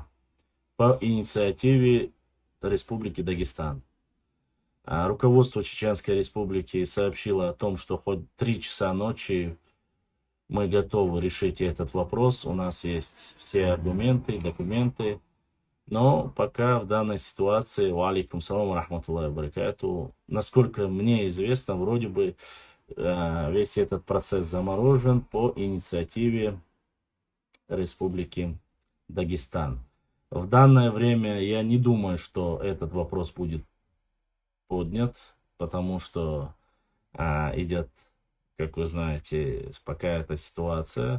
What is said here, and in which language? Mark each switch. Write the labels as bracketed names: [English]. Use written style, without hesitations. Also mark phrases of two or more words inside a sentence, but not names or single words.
[Russian] По инициативе Республики Дагестан. Руководство Чеченской Республики сообщило о том, что хоть 3 часа ночи мы готовы решить этот вопрос. У нас есть все аргументы, документы. Но пока в данной ситуации, [Arabic] وعليكم السلام رحمة الله بركاته, [Russian] насколько мне известно, вроде бы весь этот процесс заморожен по инициативе Республики Дагестан. В данное время я не думаю, что этот вопрос будет поднят, потому что идет, как вы знаете, пока эта ситуация.